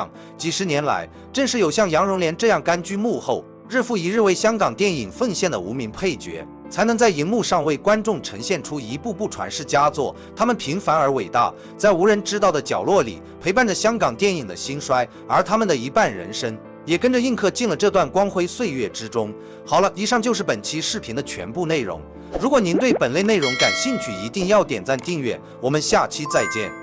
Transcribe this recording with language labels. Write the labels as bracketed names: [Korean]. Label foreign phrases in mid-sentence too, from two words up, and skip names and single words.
[Chinese] 幾十年來，正是有像楊榮蓮這樣甘居幕後，日復一日為香港電影奉獻的無名配角，才能在熒幕上為觀眾呈現出一部部傳世佳作。他們平凡而偉大，在無人知道的角落裡陪伴着香港電影的興衰，而他們的一半人生也跟着印刻進了這段光輝歲月之中。好了，以上就是本期視頻的全部內容。如果您对本类内容感兴趣，一定要点赞订阅。我们下期再见。